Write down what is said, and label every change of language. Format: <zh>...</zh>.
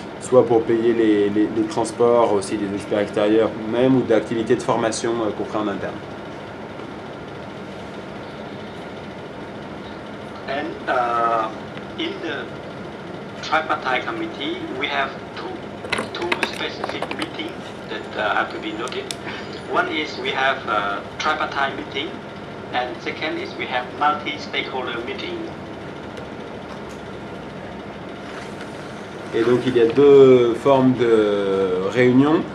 <fr>soit pour payer les transports, aussi des experts extérieurs, même ou d'activités de formation qu'on ferait en interne.</fr> <en>And in the tripartite committee, we have two specific meetings that have to be noted. One is we have a tripartite meeting, and second is we have multi-stakeholder meeting.</en> <fr>Et donc il y a deux formes de réunions.</fr>